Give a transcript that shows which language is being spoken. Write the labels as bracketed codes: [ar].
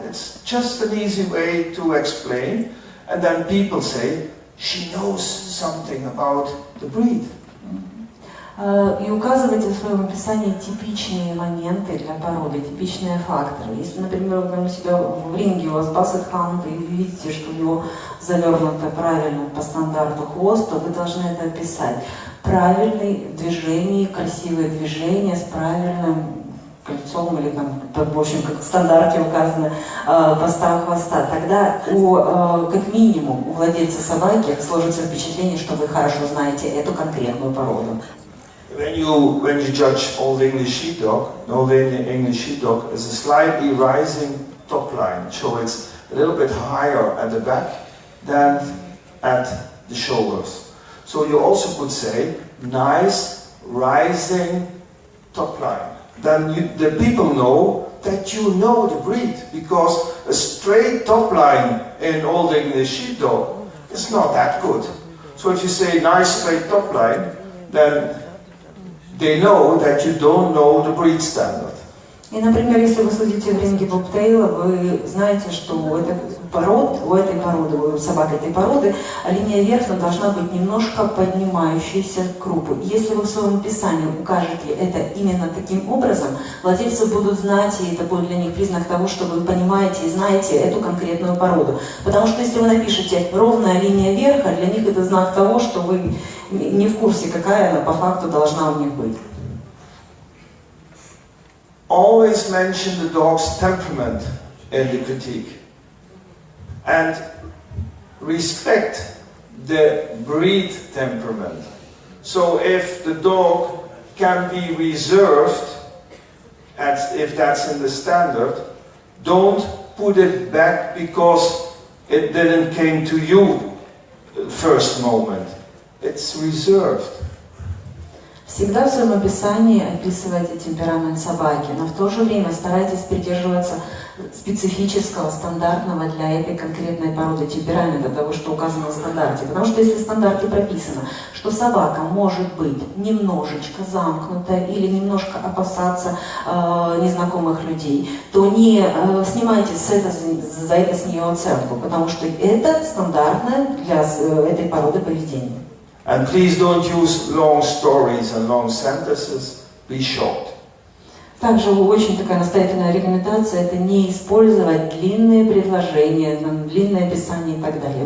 [en] It's just an easy way to explain, and then people say, she knows something about the breed. [ru] И указывайте в своем описании типичные моменты для породы, типичные факторы. Если, например, вы у себя в ринге у вас бассет хаунд, и вы видите, что у него завернуто правильно по стандарту хвост, то вы должны это описать. Правильные движения, красивые движения с правильным кольцом или там, в общем, как в стандарте указано, поста хвоста. Тогда как минимум у владельца собаки сложится впечатление, что вы хорошо знаете эту конкретную породу. [en] When you judge Old English Sheepdog, Old English Sheepdog is a slightly rising top line, so it's a little bit higher at the back than at the shoulders. So you also could say, nice rising top line. Then the people know that you know the breed, because a straight top line in Old English Sheepdog is not that good. So if you say nice straight top line, then they know that you don't know the breed standard. [ru] И, например, если вы судите в ринге бобтейла, вы знаете, что у этой породы, у собак этой породы, линия верха должна быть немножко поднимающейся к крупу. Если вы в своем описании укажете это именно таким образом, владельцы будут знать, и это будет для них признак того, что вы понимаете и знаете эту конкретную породу. Потому что если вы напишете «ровная линия верха», для них это знак того, что вы не в курсе, какая она по факту должна у них быть. [en] Always mention the dog's temperament in the critique and respect the breed temperament. So if the dog can be reserved, as if that's in the standard, don't put it back because it didn't came to you first moment. It's reserved. [ru] Всегда в своем описании описывайте темперамент собаки, но в то же время старайтесь придерживаться специфического, стандартного для этой конкретной породы темперамента, того, что указано в стандарте. Потому что если в стандарте прописано, что собака может быть немножечко замкнута или немножко опасаться незнакомых людей, то не снимайте за это с нее оценку, потому что это стандартное для этой породы поведение. [en] And please don't use long stories and long sentences. Be short. [ru] Также очень такая настоятельная рекомендация – это не использовать длинные предложения, длинные описания и так далее.